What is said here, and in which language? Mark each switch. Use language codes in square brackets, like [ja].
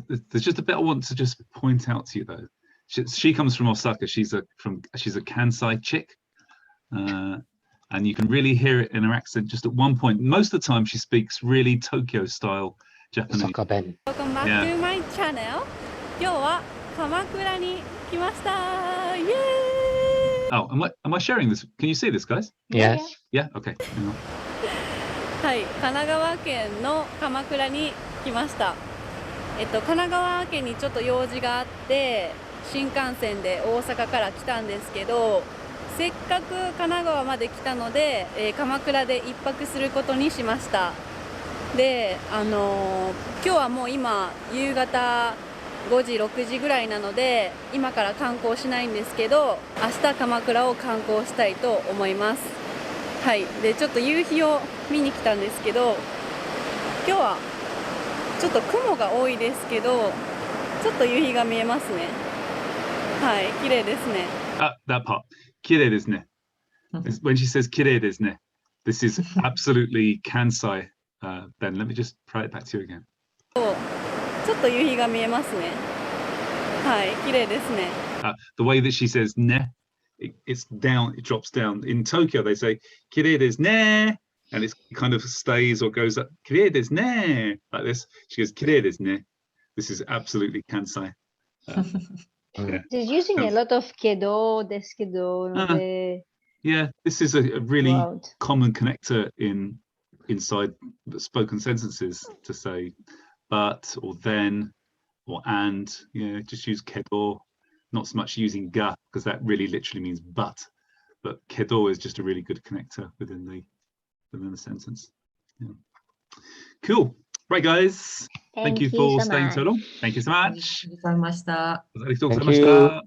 [en] There's just a bit I want to just point out to you though. She comes from Osaka. She's a Kansai chick, And you can really hear it in her accent just at one point. Most of the time she speaks really Tokyo style Japanese. Osaka-ben. Welcome back to my channel. [ja] 今日は鎌倉に来ました. [en] Yay! Oh, am I sharing this? Can you see this, guys? Yes. Yeah, okay. Hang on. [ja] はい、神奈川県の鎌倉に来ました。神奈川県にちょっと用事があって新幹線で大阪から来たんですけど、せっかく神奈川まで来たので、鎌倉で一泊することにしました。で、今日はもう今夕方5時6時ぐらいなので今から観光しないんですけど、明日鎌倉を観光したいと思います。はい、でちょっと夕日を見に来たんですけど、今日はちょっと雲が多いですけど、ちょっと夕日が見えますね。はい、綺麗ですね。 [en] That part. [ja] 綺麗ですね. [en] When she says [ja] 綺麗ですね, [en] this is absolutely Kansai. Ben, let me just try it back to you again. [ja] ちょっと夕日が見えますね。はい、綺麗ですね。 [en] The way that she says ne, it's down, it drops down. In Tokyo, they say [ja] 綺麗ですね, [en] and it kind of stays or goes up. [ja] 綺麗ですね, [en] like this. She goes 綺麗ですね. This is absolutely Kansai. Yeah. She's using a lot of kedo, deskedo. Yeah, this is a really common connector inside the spoken sentences to say but or then or and. Yeah, just use kedo, not so much using ga because that really literally means but kedo is just a really good connector within the sentence. Yeah. Cool. Right, guys. Thank you for staying so long. Thank you so much. [ja] ありがとうございました。ありがとうございました。